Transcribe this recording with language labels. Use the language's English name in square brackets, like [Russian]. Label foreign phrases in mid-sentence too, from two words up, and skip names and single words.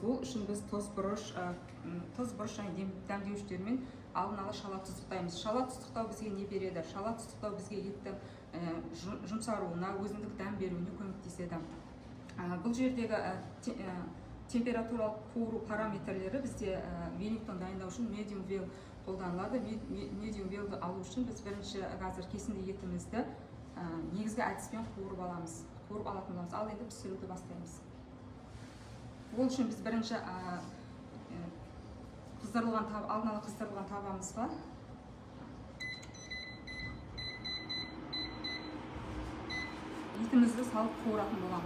[Kazakh] Ол үшін біз тұз бұрыш және дәмдеуіштермен алдын ала шала тұздықтаймыз. Шала тұздықтау бізге не береді? Шала тұздықтау бізге еттің жұмсаруына, өзіндік дәм беруіне көмектеседі. Бұл жердегі температуралық қуыру параметрлері бізде Веллингтон дайындау үшін [English] medium well [Kazakh] қолданылады. [English] Medium wellді [Kazakh] алу үшін біз бірінші қазір кесінді етімізді негізгі әдіспен қуырып алатын боламыз. Ал енді пісіруді бастаймыз. Ол үшін біз бірінші алдын ала қыздырылған табамызға етімізді салып қуыратын боламыз.